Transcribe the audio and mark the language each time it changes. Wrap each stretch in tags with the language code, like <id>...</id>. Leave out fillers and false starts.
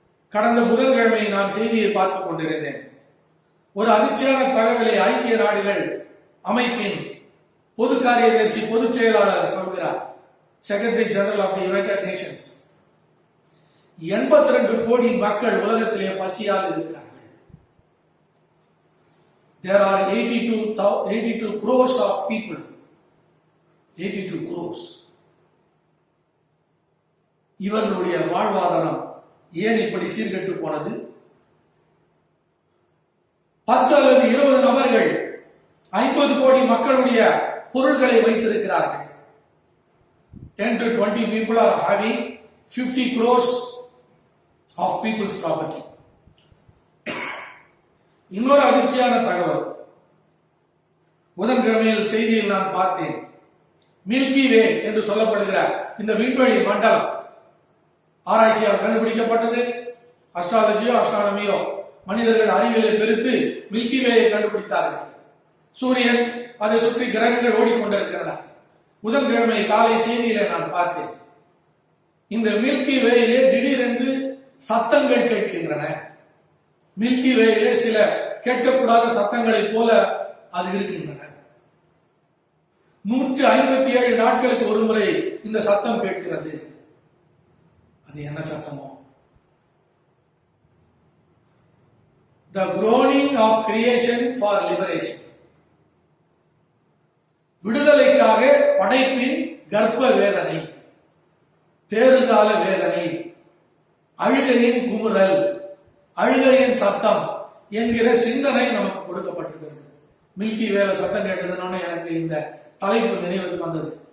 <ta>கடந்த புதன்கிழமை நான் செய்தியை பார்த்துக் கொண்டிருந்தேன். ஒரு அதிர்ச்சியான தகவலை ஐக்கிய நாடுகள் அமைப்பின் பொது காரியதர்சி பொதுச் செயலாளர் சொல்கிறார். Secretary general of the United Nations, 82 கோடி மக்கள் உலகத்திலே பசியால் இருக்கிறார்கள்.</ta> <en>There are 82 crores of people. 82 crores.</en> <ta>இவர்களுடைய வாழ்வாதாரம் ஏன் இப்படி சீர்கெட்டு போனது? 10 அல்லது 20 நபர்கள் 50 கோடி மக்களுடைய பொருட்களை வைத்திருக்கிறார்கள்.</ta> <en>10 to 20 people are having 50 crores of people's property.</en> <ta>இன்னொரு அதிர்ச்சியான தகவல் புதன்கிழமையில் செய்தியில் நான் பார்த்தேன். மில்கி வே என்று சொல்லப்படுகிற இந்த விண்வெளி மண்டலம் ஆராய்ச்சியால் கண்டுபிடிக்கப்பட்டது. அஸ்ட்ரானமியோ மனிதர்கள் அறிவியலை பெருத்து மில்கி வேயை கண்டுபிடித்தார்கள். சூரியன், அதை சுற்றி கிரகங்கள் ஓடிக்கொண்டிருக்கின்றன. புதன்கிழமை காலை செய்தியில நான் பார்த்தேன், இந்த மில்கி வேயிலே திடீரென்று சத்தங்கள் கேட்கின்றன. மில்கி வேயிலே சில கேட்கக்கூடாத சத்தங்களை போல அது இருக்கின்றன. 157 நாட்களுக்கு ஒரு முறை இந்த சத்தம் கேட்கிறது. அது என்ன சத்தமோ?</ta> <en>The groaning of creation for liberation.</en> <ta>விடுதலைக்காக படைப்பின் கர்ப்ப வேதனை, பேறுகால வேதனை, அழுகையின் குமுறல், அழுகையின் சத்தம் என்கிற சிந்தனை நமக்கு கொடுக்கப்பட்டிருக்கிறது. மில்கி வேலை சத்தம் கேட்டதுன்னு எனக்கு இந்த தலைப்பு நினைவுக்கு வந்தது.</ta>